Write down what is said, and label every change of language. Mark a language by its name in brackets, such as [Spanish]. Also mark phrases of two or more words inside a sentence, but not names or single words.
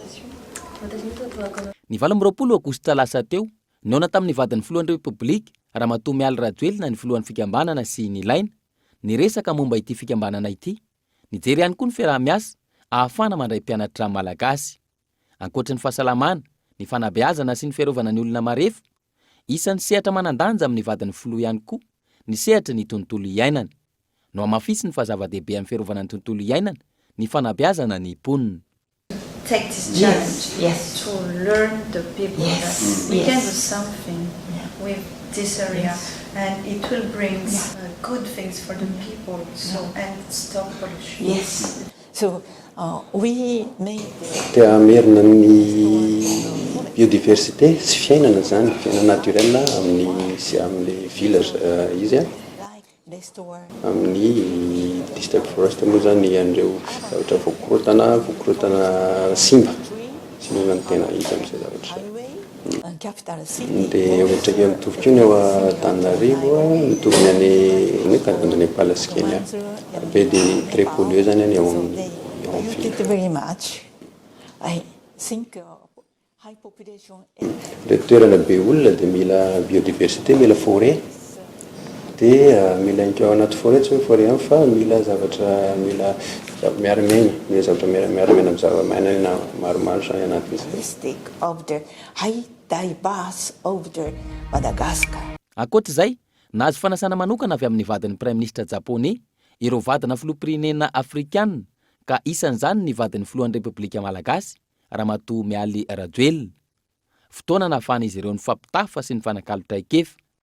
[Malagasy] Ny 20 aogositra lasa teo, naona tamin'ny vadin'ny filohan'ny repoblika Ramatoa Mialy Rajoelina ny filohan'ny fikambanana sy ny ilaina Ny resaka momba ity fikambanana ity, nijery ihany koa ny fiaraha-miasa ahafana mandray mpianatra malagasy. Ankoatra ny fahasalamana, ny fanabeazana sy ny fiarovana ny olona marefo, isan'ny sehatra manan-danja amin'ny vadiny filoha ihany koa ny sehatra ny tontolo iainana. No amafisy ny fahazava-dehibe amin'ny fiarovana ny tontolo iainana, ny fanabeazana ny mponina. [English] Take this challenge to learn the people that we can do something with this area and it will bring good things for the people and stop pollution. Yes. So we made [Malagasy] merina ny biodiversité sy fiainana zany, fiainana naturel amin'ny village izy amin'ny [English] district forest [Malagasy] moa zany an'ireo zavatra vokorotana simba no tena hita amin'izay zavatra. Dia ohatra hoe mitovy koa ny ao Antananarivo mitovy ny any Kandrepala sy Kenya be dia [French] très pollué [Malagasy] zany any ao amin'ny [English] Thank you very much. I think high population. [Malagasy] Le toerana be olona dia mila biodiversité, mila forêt. Dia mila ao anaty forêt tsy hoe forêt fa mila zavatra mila miara-miaina, mila zavatra miara-miaina amin'ny zava-maina maromaro zany anatin'izay. [English] Of the high diverse of the Madagascar. [Malagasy] Ankoatr'izay, nahazo fanasana manokana avy amin'ny vadin'ny [French] Prime Ministre Japonais [Malagasy] ireo vadina filoham-pirenena Afrikana, ka isan'izany ny vadin'ny filohan'ny Repoblika Malagasy Ramatoa Mialy Rajoelina. Fotoana nahafahana izy ireo ny fampitafa sy ny fanakalotra ekefa.